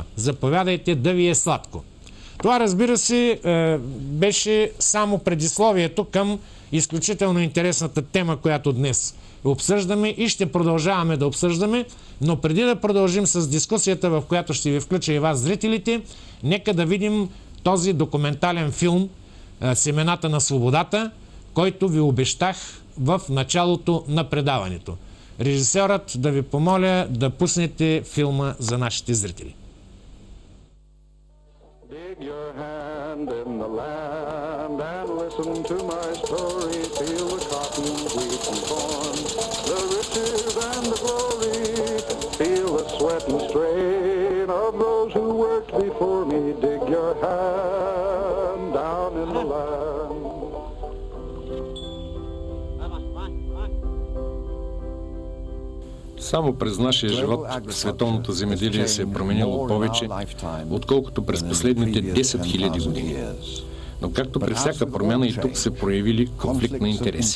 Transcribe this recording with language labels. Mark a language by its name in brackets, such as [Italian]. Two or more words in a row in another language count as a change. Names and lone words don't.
[Bulgarian] Заповядайте да ви е сладко. Това, разбира се, беше само предисловието към изключително интересната тема, която днес обсъждаме и ще продължаваме да обсъждаме, но преди да продължим с дискусията, в която ще ви включа и вас, зрителите, нека да видим този документален филм "Семената на свободата", който ви обещах в началото на предаването. Режисьорът да ви помоля да пуснете филма за нашите зрители. [English] Dig your hand in the land and listen to my story. Feel the cotton, wheat and corn, the riches and the glory. Feel the sweat and strain of those who worked before me. Dig your hand down in the land. [Bulgarian] Само през нашия живот световното земеделие се е променило повече, отколкото през последните 10 000 години. Но както при всяка промяна и тук се проявили конфликт на интереси.